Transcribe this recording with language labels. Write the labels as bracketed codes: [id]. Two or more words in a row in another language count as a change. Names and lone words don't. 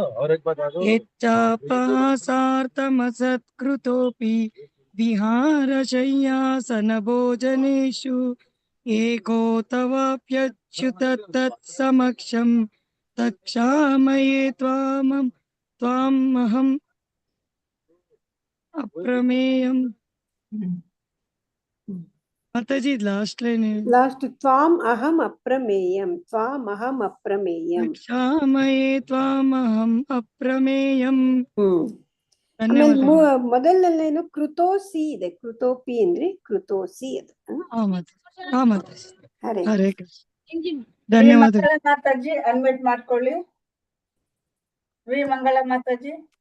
[sa] ಯಚ್ಚಾಪಹಾಸಾರ್ಥಮಸತ್ಕೃತೋಪಿ ವಿಹಾರಶಯ್ಯಾಸನ ಭೋಜನೇಷು ಏಕೋ ತವಾಪ್ಯಚ್ಯುತ ತತ್ಸಮಕ್ಷಂ ತತ್ಕ್ಷಾಮಯೇ ತ್ವಾಮಹಂ ಅಪ್ರಮೇಯಂ. [kn] ಮಾತಾಜಿ ಲಾಸ್ಟ್ ಲೈನ್. [en] last [sa] ತ್ವಾಂ ಅಹಂ ಅಪ್ರಮೇಯಂ. ತ್ವಾಂ ಅಹಂ ಅಪ್ರಮೇಯಂ. ಕ್ಷಾಮಯೇ ತ್ವಾಮಹಂ ಅಪ್ರಮೇಯಂ. [kn] ಆಮೇಲೆ ಮೊದಲನೇನು ಕೃತೋಸಿ ಇದೆ. ಕೃತೋಪಿ ಅಂದ್ರೆ ಕೃತೋಸಿ ಅದು. ಹರೇ ಹರೇ ಕೃಷ್ಣ. ಧನ್ಯವಾದ ಮಾತಾಜಿ. ಅನ್ಮಿಟ್ ಮಾಡ್ಕೊಳ್ಳಿ. ವಿ ಮಂಗಳ ಮಾತಾಜಿ.